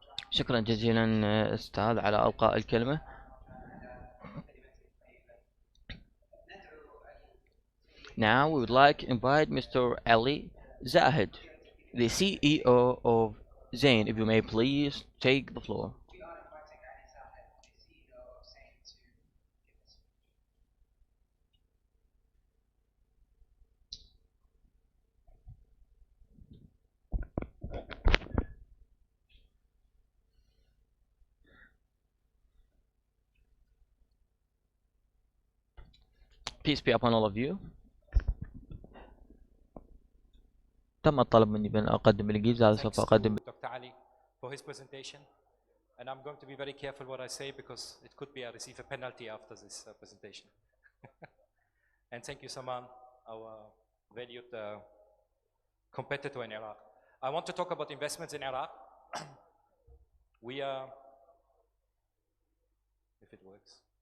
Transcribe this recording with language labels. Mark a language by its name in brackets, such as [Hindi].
[Arabic] شكرا جزيلا استاذ على القاء الكلمه. [English] Now we would like to invite Mr. Ali Zahid, the CEO of Zain. If you may please take the floor. Peace be upon all of you. [Arabic] تم الطلب مني بأن أقدم الإنجليزي، هذا سوف أقدم. [English] Dr. Ali for his presentation, and I'm going to be very careful what I say because it could be I receive a penalty after this presentation. And thank you, Saman, our valued competitor in Iraq. I want to talk about investments in Iraq. We are, if it works.